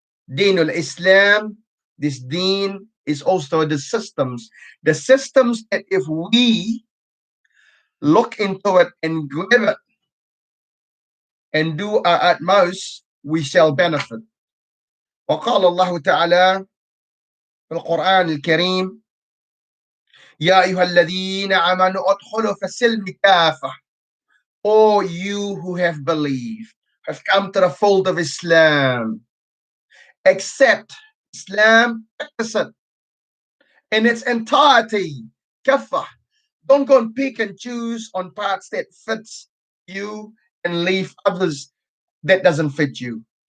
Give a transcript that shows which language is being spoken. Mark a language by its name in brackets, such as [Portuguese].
[English] Deenul Islam, this deen is also the systems that if we look into it and grab it and do our utmost, we shall benefit. [Arabic] وقال الله تعالى في القرآن الكريم يا أيها الذين آمنوا ادخلوا في السلم كافة. [English] O you who have believed, have come to the fold of Islam, accept Islam, practice it in its entirety. Kafa. Don't go and pick and choose on parts that fits you and leave others that doesn't fit you.